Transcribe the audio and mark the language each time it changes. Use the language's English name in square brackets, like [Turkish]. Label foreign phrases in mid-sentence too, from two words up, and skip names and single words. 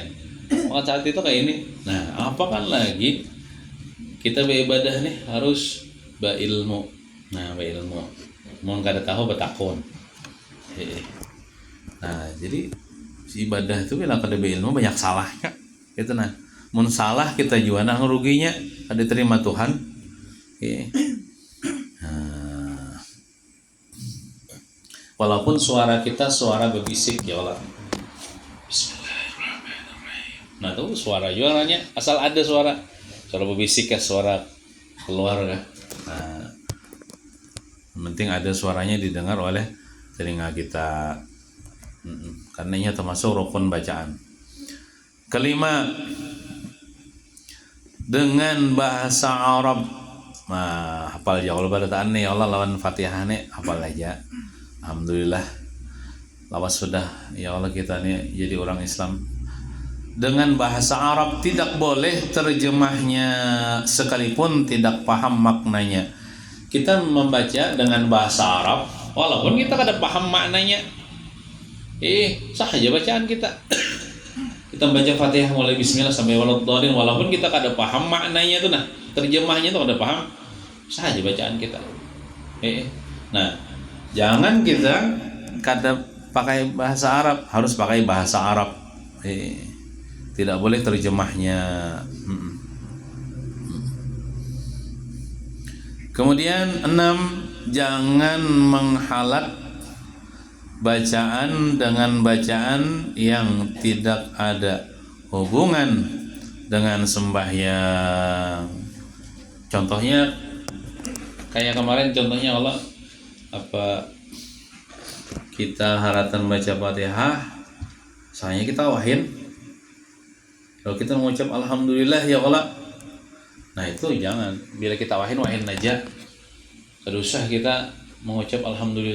[Indonesian] Makan sate itu kayak ini. Nah, apa kan lagi kita beribadah nih harus berilmu. [Banjar] Nah, berilmu. Mau kada tahu betakon. [Indonesian] Nah, jadi ibadah itu bila kada ilmu banyak salahnya gitu nah. [Banjar] Mun salah kita juga nah ruginya ada terima Tuhan. [Indonesian] Nah, walaupun suara kita suara berbisik [Arabic] يا الله. [Indonesian] Bismillahirrahmanirrahim. Nah tuh suara juga nanya asal ada suara berbisik ya suara keluar kan. Nah, yang penting ada suaranya didengar oleh telinga kita. Karenanya termasuk rukun bacaan. Kelima, dengan bahasa Arab. [Banjar] Nah, hafal [Arabic] يا الله [Banjar] barataan nih [Arabic] يا الله [Banjar] lawan Fatihah nih hafal aja. Alhamdulillah. Lawas sudah [Arabic] يا الله [Banjar] kita nih jadi orang Islam. [Indonesian] Dengan bahasa Arab tidak boleh terjemahnya sekalipun tidak paham maknanya. Kita membaca dengan bahasa Arab walaupun kita kada paham maknanya. Sah aja bacaan kita. Kita baca Fatihah mulai bismillah sampai waladhdallin walaupun kita kada paham maknanya tuh nah, terjemahnya tuh kada paham, sah aja bacaan kita. Nah, jangan kita kada pakai bahasa Arab, harus pakai bahasa Arab. Tidak boleh terjemahnya. Kemudian 6, jangan menghalat bacaan dengan bacaan yang tidak ada hubungan dengan sembahyang. Contohnya kayak kemarin contohnya Allah apa kita haratan baca Fatihah soalnya kita wahin kalau kita mengucap alhamdulillah [Arabic] يا الله. [Indonesian] Nah itu jangan, bila kita wahin aja. Tidak usah kita mengucap alhamdulillah.